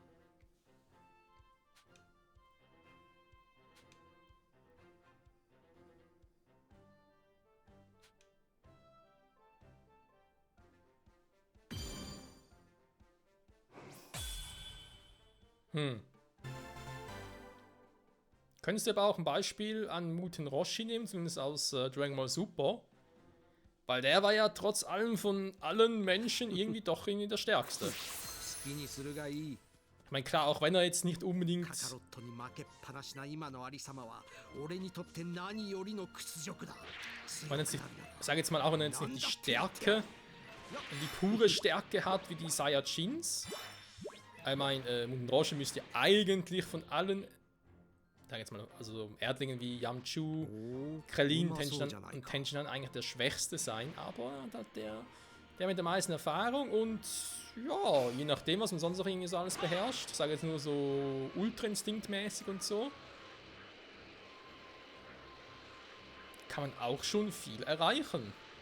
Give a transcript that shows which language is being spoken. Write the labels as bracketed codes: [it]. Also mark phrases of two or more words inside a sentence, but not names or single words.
[de] Könntest du aber auch ein Beispiel an Muten Roshi nehmen, zumindest aus Dragon Ball Super. Weil der war ja trotz allem von allen Menschen irgendwie doch irgendwie der Stärkste. [ja] 好きにするがいい。 [de] Ich meine, klar, auch wenn er jetzt nicht unbedingt... [ja] カカロットに負けっぱなしな今のありさまは俺にとって何よりの屈辱だ。 [de] Ich meine jetzt nicht, ich sage jetzt mal, auch wenn er jetzt nicht die Stärke, die pure Stärke hat wie die Saiyajins. Ich meine, Muten Roshi müsste ja eigentlich von allen... Sag jetzt mal, also Erdlingen wie Yamchu, Krillin und Tenshinhan eigentlich der Schwächste sein, aber halt der mit der meisten Erfahrung und ja, je nachdem, was man sonst noch irgendwie so alles beherrscht, ich sage jetzt nur so Ultra-Instinkt-mäßig und so, kann man auch schon viel erreichen.